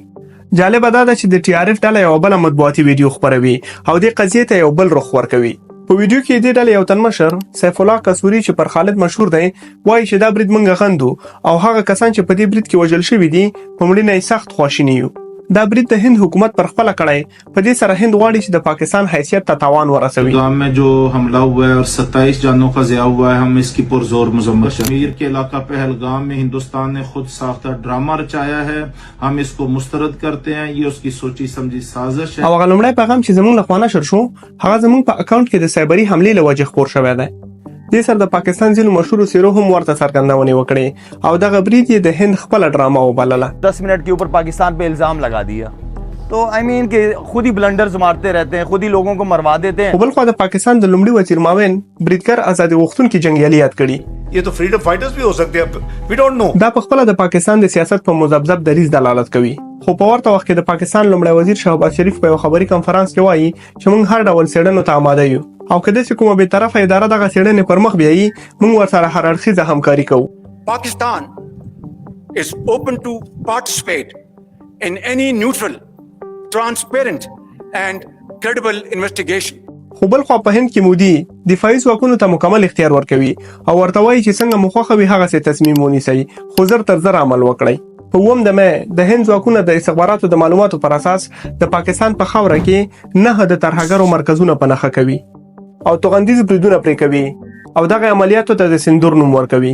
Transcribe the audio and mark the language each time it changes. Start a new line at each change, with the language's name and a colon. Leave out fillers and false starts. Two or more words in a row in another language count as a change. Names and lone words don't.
Pashto: جالبه دا ده چې د TRF ډله یو بل مطبوعاتي ویډیو خپروي او د قضیې ته یو بل رخ ورکوي. په ویډیو کې د ډلې یو تن مشر سیف الله قصوري چې پر خالد مشهور دی وایي چې دا برید منګه غندو او هغه کسان چې په دې برید کې وژل شوي دي په مړینه یې سخت خواشینی یو. دا برید د هند حکومت پر خپل کړای، په دې سره هند غواړي چې د پاکستان حیثیت ته تاوان ورسوي.
Urdu: گاؤں میں جو حملہ ہوا ہے اور 27 جانوں کا ضیاع ہوا ہے، ہم اس کی پرزور مذمت ہے. کشمیر کے علاقہ پہلگام میں ہندوستان نے خود ساختہ ڈرامہ رچایا ہے، ہم اس کو مسترد کرتے ہیں. یہ اس کی سوچی سمجھی سازش ہے.
Pashto: او هغه لومړی پیغام چې زموږ له خوا نشر شو هغه زموږ په اکاونټ کې د سایبري حملې له وجې خپور شوی دی. دې سره د پاکستان ځینو مشهورو څیرو هم ورته څرګندونې وکړې او دغه برید یې د هند خپله ډرامه وبلله.
Urdu: 10 منٹ کے اوپر پاکستان پہ الزام لگا دیا، تو
English: I mean
Urdu: کہ خود ہی بلنڈرز مارتے رہتے ہیں، خود ہی لوگوں کو مروا دیتے ہیں.
Pashto: بل خو د پاکستان د لومړي وزیر معاون بریدګر آزادي غوښتونکي جنگیالي یاد کړي.
Urdu: یہ تو
English: freedom fighters
Urdu: بھی ہو سکتے ہیں,
English: we don't know.
Pashto: دا په خپل د پاکستان د سیاست په مذبذب دریځ دلالت کوي. خو په ورته وخت کې د پاکستان لومړی وزیر شهباز شریف په یو خبري کانفرنس کې وایي چې موږ هر ډول څېړنو ته آماده یو او کله چې کومه به طرفه اداره دغه څېړنې پر مخ بیایي موږ ورسره هر اړخیزه همکاري کوو.
English: Pakistan is open to participate in any neutral, transparent and credible investigation.
Pashto: خو بل خو په هند کې مودي دفاعي ځواکونو ته مکمل اختیار ورکوي او ورته وایي چې څنګه مخوخه وي هغه څه تصمیم ونیسي، خو زر تر زر عمل وکړي. په 9 د مې د هند ځواکونه د استخباراتو د معلوماتو پر اساس د پاکستان په خاوره کې 9 د ترهګرو مرکزونه په نښه کوي او توغندیز بریدونه پرې کوي او دغه عملیاتو ته د سندور نوم ورکوي.